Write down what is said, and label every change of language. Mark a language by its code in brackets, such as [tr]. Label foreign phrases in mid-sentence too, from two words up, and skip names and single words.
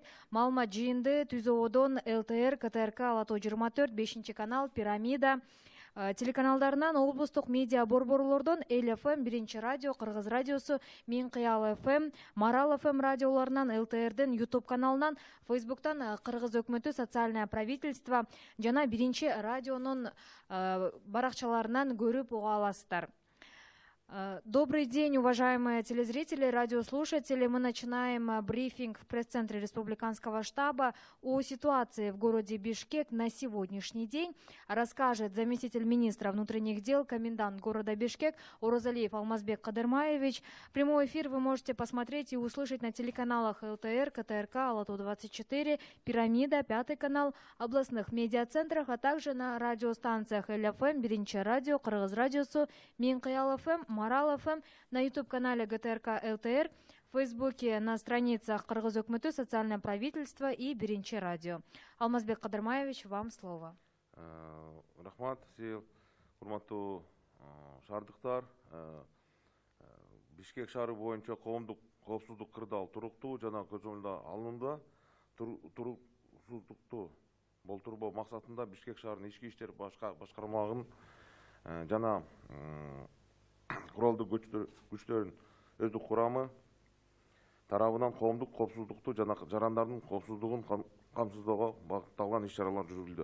[ky] Маалымат жыйынды Түзөодон ЛТР, КТРК, Ала Тоо 24, 5 канал, Пирамида телеканалдарынан, облустук медиа борборлордон Эл ФМ, 1 радио, Кыргыз радиосу, Мен Кыял ФМ, Марал ФМ радиолорунан, ЛТРдин YouTube каналынан, Фейсбуктан Кыргыз өкмөтү [ru] социальное правительство [ky] жана 1 радионун баракчаларынан көрүп уга аласыздар. [ru] Добрый день, уважаемые телезрители, радиослушатели. Мы начинаем брифинг в пресс-центре Республиканского штаба о ситуации в городе Бишкек на сегодняшний день. Расскажет заместитель министра внутренних дел, комендант города Бишкек Орозалиев Алмазбек Кыдырмаевич. Прямой эфир вы можете посмотреть и услышать на телеканалах ЛТР, КТРК, Ала Тоо 24, Пирамида, 5 канал, областных медиацентрах, а также на радиостанциях Эл ФМ, 1 радио, Кыргыз радиосу, Мен Кыял ФМ, Марал ФМ, на YouTube-канале ГТРК ЛТР, в Фейсбуке, на страницах Кыргыз өкмөтү, социальное правительство и 1 радио. Алмазбек Кыдырмаевич, вам слово. [ky] Рахмат, сил, урматтуу шаардыктар. Бишкек шаары боюнча коомдук коопсуздук кырдаал туруктуу жана көзөмөлдө алынууда. Туруксуздукту болтурбоо максатында Бишкек шаарынын ички иштер башкармалыгынын жана куралдуу күчтөрүнүн өздүк курамы тарабынан коомдук коопсуздукту жана жарандардын коопсуздугун камсыздоого багытталган иш-чаралар жүргүзүлдү.